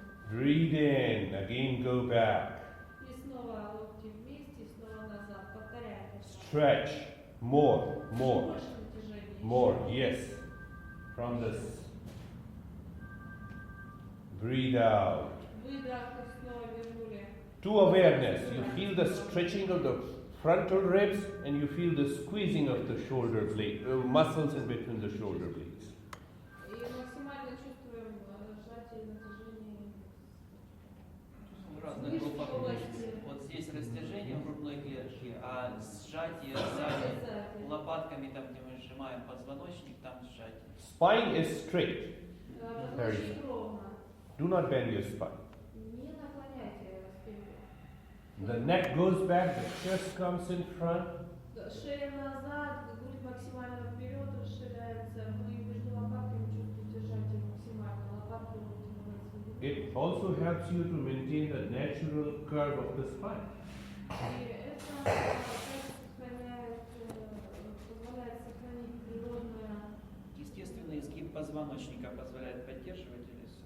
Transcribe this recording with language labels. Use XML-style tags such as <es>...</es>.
<en>Breathe in, again go back.</en> <ru>И снова локти вместе, снова назад. Повторяем.</ru> <en>Stretch. More, more,</en> <ru>Больше натяжения.</ru> <en>more. Yes. From this. Breathe out.</en> <ru>Выдох, и снова вернули.</ru> <en>To awareness, you feel the stretching of the frontal ribs and you feel the squeezing of the shoulder blade, muscles in between the shoulder blades.</en> <ru>И максимально чувствуем сжатие и натяжение. В разных группах мышц. Вот здесь растяжение в грудной клетке, а сжатие сзади лопатками, там где мы сжимаем позвоночник, там сжатие.</ru> <en>Spine is straight.</en> <ru>Позвоночник ровно.</ru> <en>Do not bend your spine.</en> <ru>Не наклоняйте спинку.</ru> <en>The neck goes back, the chest comes in front.</en> <ru>Шея назад, грудь максимально вперед расширяется. Мы между лопатками чувствуете сжатие максимально. Лопатки вытянулись.</ru> <en>It also helps you to maintain the natural curve of the spine.</en> <ru>И это сохраняет, позволяет сохранить природное. Естественный изгиб позвоночника позволяет поддерживать или</ru>